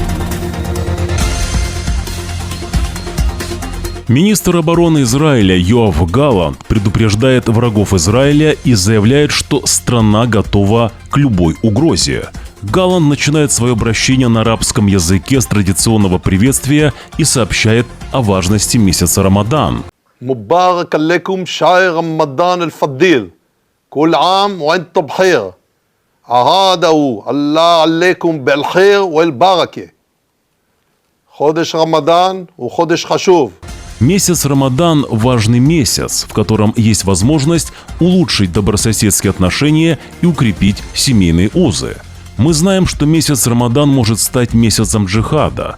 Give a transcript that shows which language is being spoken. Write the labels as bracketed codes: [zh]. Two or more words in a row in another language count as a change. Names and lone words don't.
[ru] Министр обороны Израиля Йоав Галлант предупреждает врагов Израиля и заявляет, что страна готова к любой угрозе. Галлант начинает свое обращение на арабском языке с традиционного приветствия и сообщает о важности месяца Рамадан. [ar] مبارك عليكم شهر رمضان الفضيل. كل عام وأنتم بخير. أعاده الله عليكم بالخير والبركة. [he] חודש רמדאן הוא חודש חשוב. [ru] Месяц Рамадан – важный месяц, в котором есть возможность улучшить добрососедские отношения и укрепить семейные узы. Мы знаем, что месяц Рамадан может стать месяцем джихада.